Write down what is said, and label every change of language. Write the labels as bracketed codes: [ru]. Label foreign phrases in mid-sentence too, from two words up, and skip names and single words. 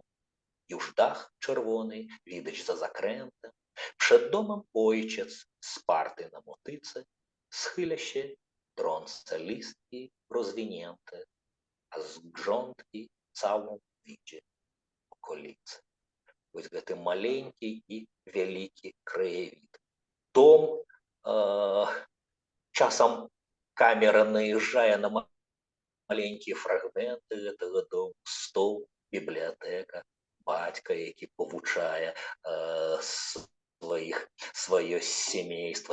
[pl] Już dach czerwony widać za zakrętem. Przed domem ojciec, sparty na motyce, schyla się, trąca listki rozwinięte, a z grządki całą widzi okolice. [be] Вось гэты маленькі і вялікі краявід. Дом, часам камера наязджае на маленькія фрагменты гэтага дому. Стол, бібліятэка, бацька, які павучае сваё сямейства.